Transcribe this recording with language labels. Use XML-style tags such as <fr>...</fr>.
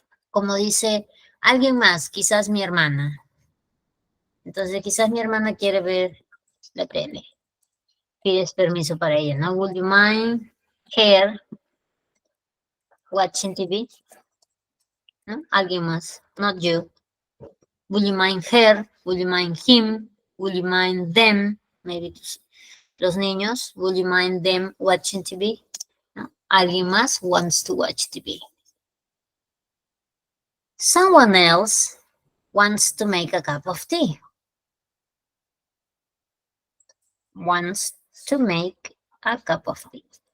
<es>Como dice alguien más, quizás mi hermana. Entonces, quizás mi hermana quiere ver la tele. Pides permiso para ella, ¿no?</es> <en>Would you mind her watching TV?</en> <es>¿No? Alguien más,</es> <en>not you. Would you mind her? Would you mind him? Would you mind them? Maybe</en> <es>los niños.</es> <en>Would you mind them watching TV?</en> <es>¿No? Alguien más</es> <en>wants to watch TV. Someone else wants to make a cup of tea. Wants to make a cup of tea.</en>